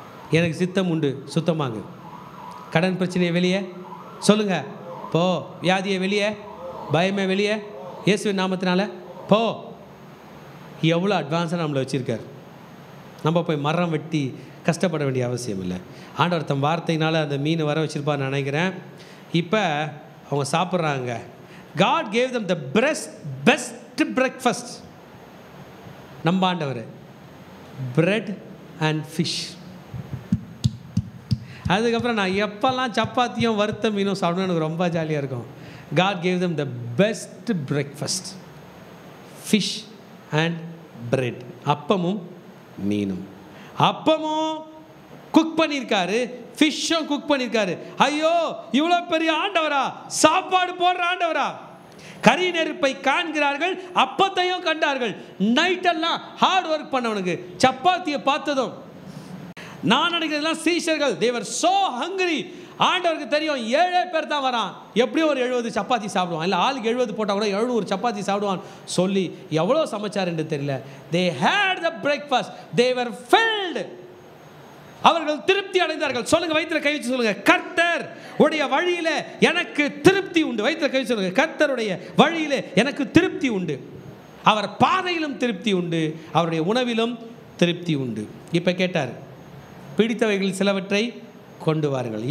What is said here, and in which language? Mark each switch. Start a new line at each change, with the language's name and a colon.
Tamil: எனக்கு சித்தம் உண்டு, சுத்தமாகு. கடன் பிரச்சனையை வெளியே சொல்லுங்க, போ. வியாதியை வெளியே, பயமே வெளியே, இயேசுவின் நாமத்தினால போ. எவ்வளோ அட்வான்ஸாக நம்மளை வச்சுருக்கார். நம்ம போய் மரம் வெட்டி கஷ்டப்பட வேண்டிய அவசியம் இல்லை. ஆண்டவர் தம் வார்த்தையினால் அந்த மீன் வர வச்சுருப்பான்னு நினைக்கிறேன். இப்போ அவங்க சாப்பிட்றாங்க.
English: God gave them the best breakfast.
Tamil: நம்ம ஆண்டவர்
English: bread and fish.
Tamil: அதுக்கப்புறம் நான் எப்போல்லாம் சப்பாத்தியும் வறுத்த மீனும் சாப்பிடணும் எனக்கு ரொம்ப ஜாலியாக இருக்கும்.
English: God gave them the best breakfast, fish and bread.
Tamil: அப்பமும் மீனும். அப்பமும் குக் பண்ணியிருக்காரு, ஃபிஷ்ஷும் குக் பண்ணியிருக்காரு. ஐயோ, இவ்வளோ பெரிய ஆண்டவரா, சாப்பாடு போடுற ஆண்டவரா. கரி நெருப்பை காண்கிறார்கள், அப்பத்தையும் கண்டார்கள். நைட்டெல்லாம் ஹார்ட் ஒர்க் பண்ணவனுக்கு சப்பாத்தியை பார்த்ததும் நான் நினைக்கிறதெல்லாம் சீஷர்கள்,
English: they were so hungry.
Tamil: ஆண்டவருக்கு தெரியும் 7 பேர் தான் வரான், எப்படியும் ஒரு 70 சப்பாத்தி சாப்பிடுவான், இல்லை ஆளுக்கு 70 போட்டால் கூட 700 சப்பாத்தி சாப்பிடுவான் சொல்லி எவ்வளோ சமைச்சார் என்று தெரியல.
English: they had the breakfast, they were filled.
Tamil: அவர்கள் திருப்தி அடைந்தார்கள். சொல்லுங்க, வயிற்றுல கை வச்சு சொல்லுங்க, கர்த்தர் உடைய வழியிலே எனக்கு திருப்தி உண்டு. வயிற்றுல கை சொல்லுங்க, கர்த்தருடைய வழியிலே எனக்கு திருப்தி உண்டு. அவர் பாதையிலும் திருப்தி உண்டு, அவருடைய உணவிலும் திருப்தி உண்டு. இப்போ கேட்டார், பிடித்தவைகள் சிலவற்றை கொண்டு வாருங்கள்.